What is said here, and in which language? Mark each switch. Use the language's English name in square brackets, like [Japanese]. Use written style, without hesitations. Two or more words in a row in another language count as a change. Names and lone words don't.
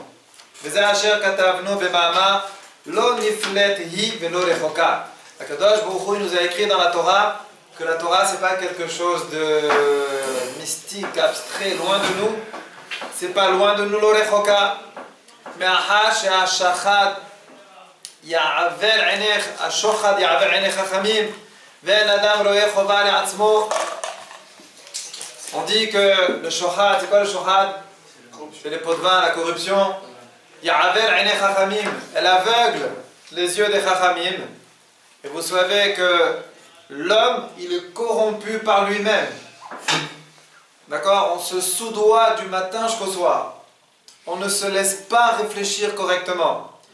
[Hebrew] הקדוש ברוך הוא [French] nous a écrit dans la Torah que la Torah c'est pas quelque chose de mystique, abstrait, loin de nous. C'est pas loin de nous l'orechoka. [Hebrew] Mais ashachad יעבר עיניך, השוחד יעבר עיני חכמים ואין אדם רואה חובה לעצמו. [French] On dit que le shochad, c'est quoi le shochad? C'est les pots de vin, la corruption. [Hebrew] יעבר עיני חכמים, [French] elle aveugle les yeux des chachamim. Et vous savez que l'homme, il est corrompu par lui-même. D'accord? On se soudoie du matin jusqu'au soir. On ne se laisse pas réfléchir correctement.